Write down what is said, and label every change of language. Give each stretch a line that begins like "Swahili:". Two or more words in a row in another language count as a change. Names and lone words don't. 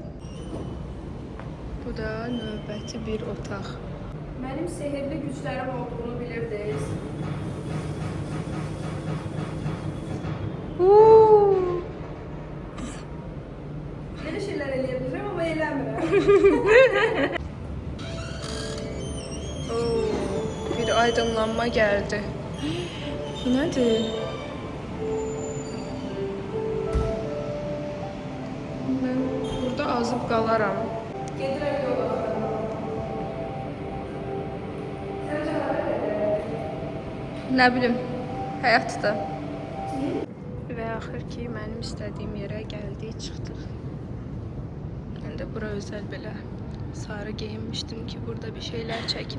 Azerbaijani: Bu da növbəti bir otaq. Mənim sehirli güclərim olduğunu bilirdiniz. Belə şeylər eləyə bilirəm, amma eləmirəm. Bir aydınlanma geldi.
Turkish: Bu nedir? Ben burada
Azerbaijani: azıb qalaram. Gedirəm yola. Nə bilim, həyatda. Və axır ki, mənim istədiyim yerə gəldik, çıxdıq. Mən də bura özəl belə sarı geyinmişdim ki, burada bir şeylər çəkim.